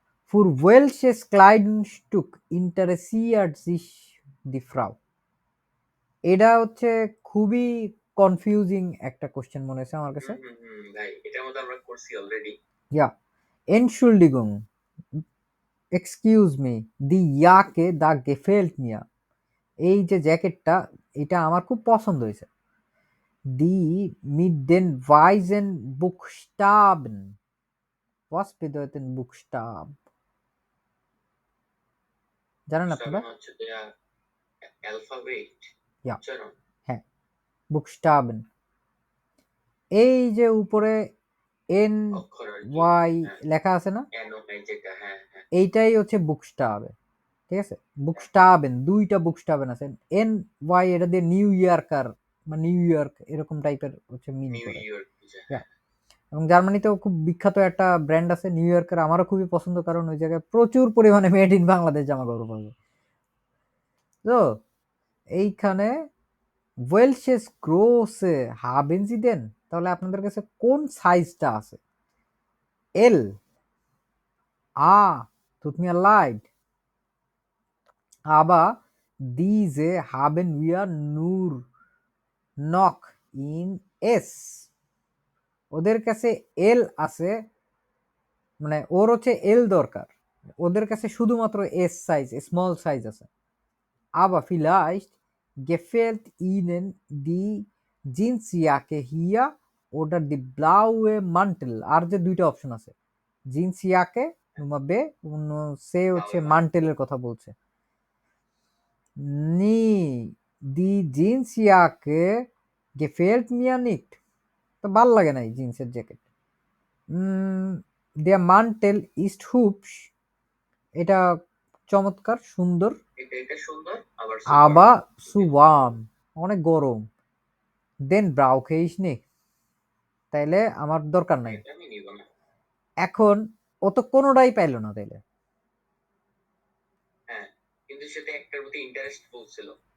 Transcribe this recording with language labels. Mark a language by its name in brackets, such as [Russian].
[German] Für welches Kleidungsstück interessiert sich die Frau? [Bangla] এটা হচ্ছে খুবই কনফিউজিং একটা কোশ্চেন মনে হচ্ছে আমার কাছে। ভাই এটার মধ্যে আমরা করছি already. [German] Ja, Entschuldigung, [English] excuse me, [German] die Jacke da gefällt mir. [Bangla] এই যে জ্যাকেটটা, এটা আমার খুব পছন্দ হয়েছে। [German] Die mit den weißen Buchstaben. Was bedeuten Buchstab? [Bangla] জানেন আপনারা? হচ্ছে অ্যালফাবেট। [German] Ja, হ্যাঁ, Buchstaben. [Bangla] এই যে উপরে এন ওয়াই লেখা আছে না, এইটাই হচ্ছে বুকস্টাবে, ঠিক আছে। বুকস্টাবেন, দুইটা বুকস্টাবেন আছে। এন ওয়াই এটা দিয়ে নিউ ইয়র্কার বা নিউ ইয়র্ক এরকম টাইপের হচ্ছে মিন করে। এবং জার্মানিতেও খুব বিখ্যাত একটা ব্র্যান্ড আছে নিউ ইয়র্কের, আমারও খুবই পছন্দ, কারণ ওই জায়গায় প্রচুর পরিমাণে মেড ইন বাংলাদেশ জামা কাপড় পাবে। তো এইখানে ওয়েলশেস গ্রোসে [German] haben Sie denn, [Bangla] তাহলে আপনাদের কাছে কোন সাইজটা আছে? [German] এল, tut mir leid, aber diese haben wir nur noch in S. [Bangla] ওদের কাছে এল আছে, মানে ওর হচ্ছে এল দরকার, ওদের কাছে শুধুমাত্র এস সাইজ, স্মল সাইজ আছে। [German] aber vielleicht gefällt ihnen die Jeansjacke hier oder die blaue Mantel। [Bangla] আর যে দুইটা অপশন আছে, জিন্সিয়াকে nummer B, সে হচ্ছে মান্টেলের কথা বলছে। [German] Nee, die Jeansjacke gefällt mir nicht, [Bangla] তো ভাল লাগে না এই জিন্সের jacket. [German] Der Mantel ist hübsch, [Bangla] এটা চমৎকার, সুন্দর। এটা সুন্দর, আবার [German] zu warm, [Bangla] অনেক গরম। [German] Den brauche ich nicht, [Bangla] তাইলে আমার দরকার নাই। এখন ও তো কোনোটাই পাইলো না, তাইলে কিন্তু সেটা একটার প্রতি ইন্টারেস্ট বলছিল।